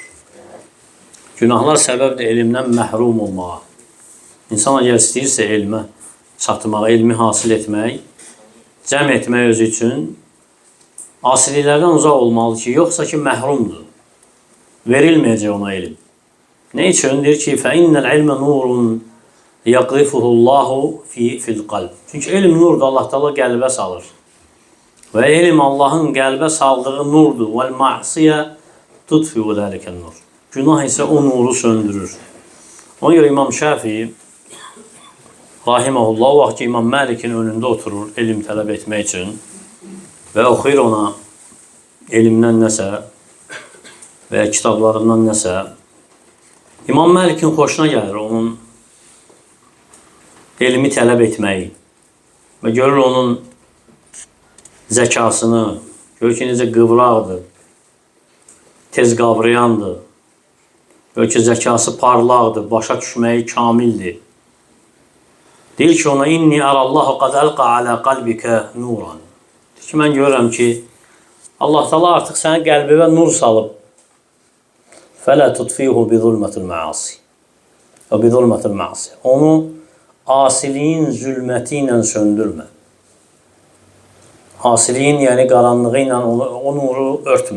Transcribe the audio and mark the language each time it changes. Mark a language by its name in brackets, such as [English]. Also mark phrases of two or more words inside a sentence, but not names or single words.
[Azerbaijani] Günahlar səbəbdir elmdən məhrum olmağa. İnsan əgər istəyirsə elmə çatmaq, elmi hasil etmək, cəm etmək özü üçün asiliklərdən uzaq olmalı ki, yoxsa ki məhrumdur. Verilməyəcək ona elm. [Turkish] Ne için? [Azerbaijani] Deyir ki, [Arabic] فَاِنَّ الْعِلْمَ نُورٌ يَقْذِفُهُ اللّٰهُ في القلب. [Azerbaijani] Çünki elm nurdur, Allah Teala qəlbə salır. Və elm Allahın qəlbə saldığı nurdur. [Arabic] وَالْمَعْصِيَ تُطْفِهُ ذَلِكَ النُّرُ. [Azerbaijani] Günah isə o nuru söndürür. Ona görə İmam Şafii rahiməhullah o vaxt ki İmam Məlikin önündə oturur elm tələb etmək üçün və oxuyur ona elmdən nəsə və kitablarından nəsə. İmam Məlikin xoşuna gəlir onun elmi tələb etməyi və görür onun zəkasını, görür ki necə qıvraqdır, tez qavrayandır, görür ki zəkası parlaqdır, başa düşməyi kamildir. Deyir ki ona [Arabic] إني أرى الله قد ألقى على قلبك نورا. [Azerbaijani] Deyir ki mən görürəm ki Allah Taala artıq sənin qəlbinə nur salıb. [Arabic] فلا تطفئه بظلمة المعاصي. Və بظلمة المعاصي. [Azerbaijani] Onu asiliyin zülməti ilə söndürmə. Asiliyin yəni qaranlığı ilə o nuru örtmə.